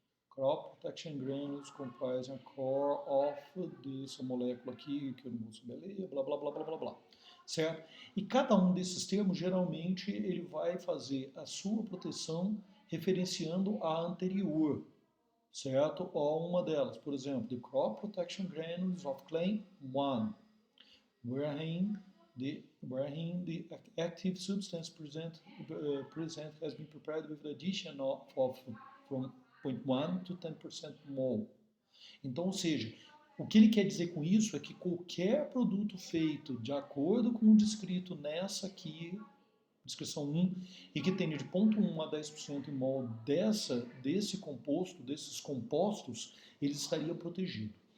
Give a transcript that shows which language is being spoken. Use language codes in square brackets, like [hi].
[en] Crop Protection Granules comprise a core of [pt] dessa molécula aqui, que eu não vou saber ler, blá blá blá blá blá blá. Certo? E cada um desses termos, geralmente, ele vai fazer a sua proteção referenciando a anterior, certo? Ou uma delas, por exemplo, [en] the Crop Protection Granules of Claim 1, wherein the active substance present has been prepared with the addition of from 0.1 to 10% mol. [pt] Então, ou seja, o que ele quer dizer com isso é que qualquer produto feito de acordo com o descrito nessa aqui, descrição 1, e que tenha de 0,1 a 10% em mol desse composto, desses compostos, ele estaria protegido.